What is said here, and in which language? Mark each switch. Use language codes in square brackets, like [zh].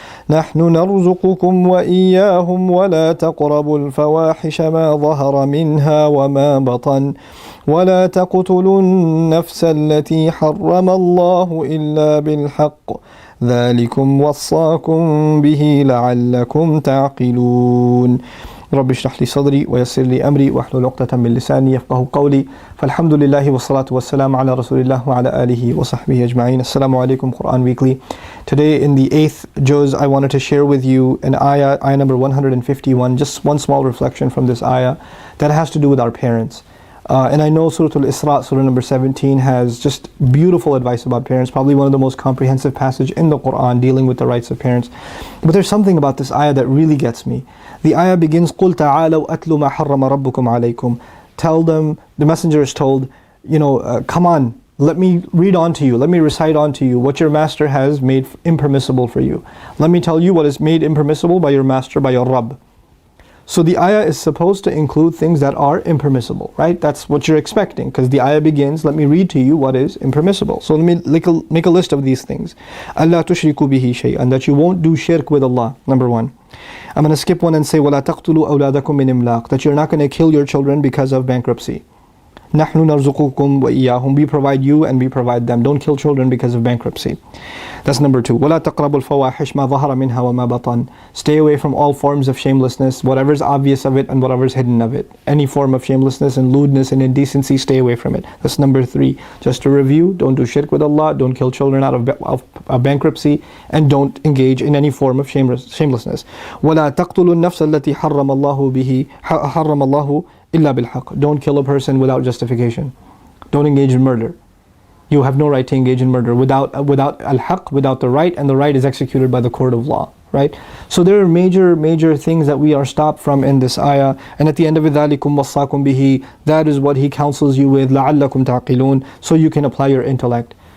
[ar] نحن نرزقكم وإياهم ولا تقربوا الفواحش ما ظهر منها وما بطن ولا تقتلوا النفس التي حرم الله إلا بالحق ذلكم وصاكم به لعلكم تعقلون رب اشرح لي صدري ويسر لي أمري واحلل عقدة من لساني يفقهوا قولي فالحمد لله والصلاة والسلام على رسول الله وعلى آله وصحبه أجمعين. [en] Assalamu alaikum, Quran Weekly. Today in the 8th juz I wanted to share with you an ayah number 151, just one small reflection from this ayah that has to do with our parents. And I know Surah Al-Isra, Surah number 17, has just beautiful advice about parents, probably one of the most comprehensive passages in the Quran dealing with the rights of parents. But there's something about this ayah that really gets me. The ayah begins, [ar] قُلْ تَعَالَوْا أَتْلُ مَا حَرَّمَ رَبُّكُمْ عَلَيْكُمْ. [en] Tell them, the messenger is told, come on, let me read on to you, let me recite on to you what your master has made impermissible for you. Let me tell you what is made impermissible by your master, by your Rabb. So the ayah is supposed to include things that are impermissible, right? That's what you're expecting, because the ayah begins, let me read to you what is impermissible. So let me make a list of these things. [ar] أَلَّا تُشْرِكُوا بِهِ شَيْئًا, [en] that you won't do shirk with Allah, number one. I'm going to skip one and say, [ar] وَلَا تَقْتُلُوا أَوْلَادَكُم مِّنْ إِمْلَاقٍ, [en] that you're not going to kill your children because of bankruptcy. [ar] نَحْنُ نَرْزُقُكُمْ وَإِيَّاهُمْ, [en] we provide you and we provide them. Don't kill children because of bankruptcy. That's number two. [ar] وَلَا تَقْرَبُوا الْفَوَاحِشْ مَا ظَهَرَ مِنْهَا وَمَا بَطَنَ, [en] stay away from all forms of shamelessness, whatever's obvious of it and whatever's hidden of it. Any form of shamelessness and lewdness and indecency, stay away from it. That's number three. Just to review, don't do shirk with Allah, don't kill children out of bankruptcy, and don't engage in any form of shamelessness. [ar] وَلَا تَقْتُلُوا النَّفْسَ الَّتِي حَرَّمَ اللَّهُ إِلَّا بِالْحَقِّ, [en] don't kill a person without justification. Don't engage in murder. You have no right to engage in murder without al-haq, without the right, and the right is executed by the court of law, right? So there are major things that we are stopped from in this ayah, and at the end of it, [ar] ذَلِكُمْ وَصَّاكُمْ بِهِ, [en] that is what He counsels you with, [ar] لَعَلَّكُمْ تَعْقِلُونَ, [en] so you can apply your intellect.